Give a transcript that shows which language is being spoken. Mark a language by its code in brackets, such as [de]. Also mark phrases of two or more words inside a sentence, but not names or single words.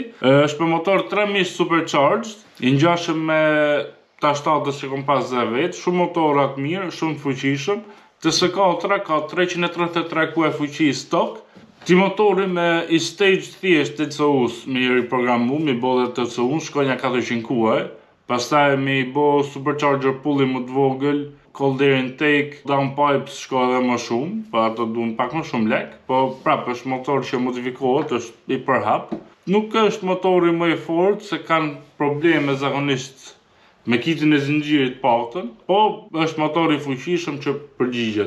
[sq] Është me motor 3 mish supercharged, i ngjashëm me T7 që kom pas dhe vetë, shumë motorat mirë, shumë fuqishëm. TS4 ka 333 kue fuqi stok. Ti motori me i stage thjesht TCU-s, me i riprogramu, mi bo dhe TCU-s, shkonja 400 kue. Pastaj mi bo supercharger pulli më të vogël, [en] cold air intake, [sq] downpipes shko edhe më shumë, pa ato duhen pak më shumë lek, po prapë është motor që modifikohet, është i përhap. Nuk është motori më i fortë, se kanë probleme zakonisht me kitin e zinxhirit paktën, po është motor i fuqishëm që përgjigjet.